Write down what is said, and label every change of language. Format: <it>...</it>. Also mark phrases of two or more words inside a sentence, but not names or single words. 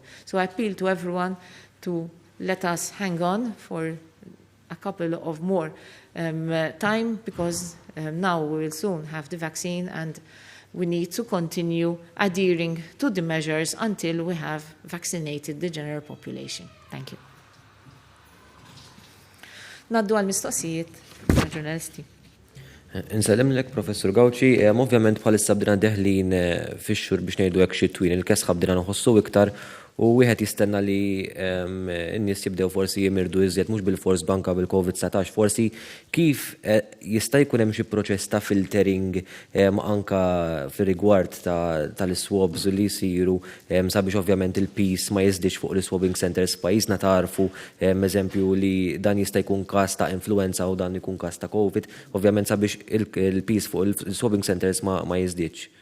<en>So I appeal to everyone to let us hang on for a couple of more time, because now we will soon have the vaccine, and we need to continue adhering to the measures until we have vaccinated the general population. Thank you.</en> <mt>Naddu għal-mistoqsijiet ġurnalisti. Insellem lek, Professor Gawci, ovvjament bħalissa bdina deħlin fix-xhur biex ngħidu hekk xi twin il-kesħa bdina nħossu iktar u wieħed jistenna li n-nies jibdew forsi jimirdu iżjed mhux bil-fors banka bil-COVID-19, forsi kif jista' jkun hemm xi proċess ta' filtering anka fir-rigward tal-swabs li jsiru sabiex ovvjament il-peace ma jiżdix fuq l-</mt> <en>swabbing centers</en> <mt>pajjiżna tarfu eżempju li dan jista' jkun każ ta' influenza u dan ikun każ ta' COVID, ovvjament sabiex il-peace fuq il-</mt> <en>swabbing centers</en> <mt>ma jiżdiedx.</mt>